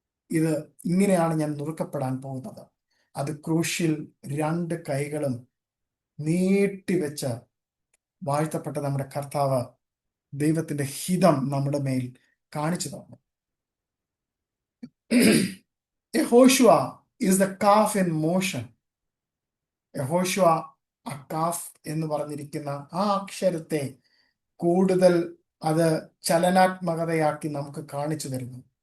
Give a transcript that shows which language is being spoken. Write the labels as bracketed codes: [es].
[ml] ഇത് ഇങ്ങനെയാണ് ഞാൻ നുറുക്കപ്പെടാൻ പോകുന്നത്. അത് ക്രൂശിൽ 2 കൈകളും നീട്ടിവെച്ച് വാഴ്ത്തപ്പെട്ട നമ്മുടെ കർത്താവ് ദൈവത്തിന്റെ ഹിതം നമ്മുടെ മേൽ കാണിച്ചു തന്നു. [en] യഹോശുവ is the calf in motion. [ml] യഹോശുവ ആ കാഫ് എന്ന് പറഞ്ഞിരിക്കുന്ന ആ അക്ഷരത്തെ കൂടുതൽ അത് ചലനാത്മകതയാക്കി നമുക്ക് കാണിച്ചു തരുന്നു.